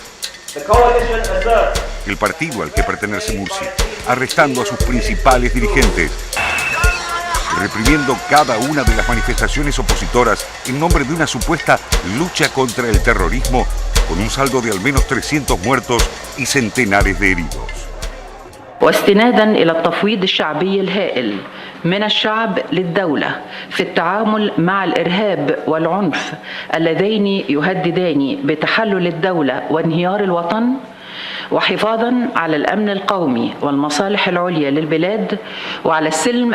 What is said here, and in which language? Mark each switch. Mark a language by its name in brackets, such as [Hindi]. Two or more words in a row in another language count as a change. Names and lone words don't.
[Spanish] El partido al que pertenece Morsi, arrestando a sus principales dirigentes, reprimiendo cada una de las manifestaciones opositoras en nombre de una supuesta lucha contra el terrorismo, con un saldo de al menos 300 muertos y centenares de heridos. [Arabic] واستنادا إلى التفويض الشعبي الهائل من الشعب للدولة في التعامل مع الإرهاب والعنف اللذين يهددان بتحلل الدولة وانهيار الوطن وحفاظا على الأمن القومي والمصالح العليا للبلاد وعلى السلم